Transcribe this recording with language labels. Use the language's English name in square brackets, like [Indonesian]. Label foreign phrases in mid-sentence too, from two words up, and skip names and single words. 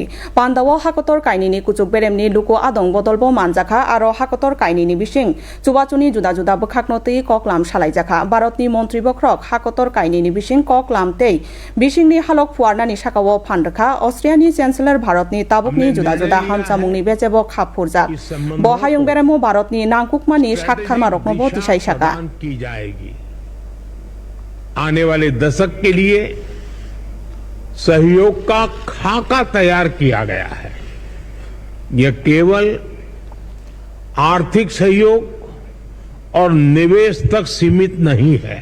[Kok Borok] Panda o Hakotor Kainini Kuchuk Beremni Luko Adong Bodolbo Manjaka Aro Hakotor Kainini Bishing Chubachuni Juda Juda Bukhaknoti Koklam Shalaijaka Barotni Montri Bokrok Hakotor Kainini Bishing Koklam Tei Bishingni Halok Fuarnani Shakawo Pandaka Austriani Chancellor Bharotni Tabukni Juda Juda Hamsa Mungni Bechebo Khapurjak Bohayung Beremo Bharotni Nangkukmani Shakkharma [Hindi] की जाएगी। आने वाले दशक के लिए सहयोग का खाका तैयार किया गया है। यह केवल आर्थिक सहयोग और निवेश तक सीमित नहीं है।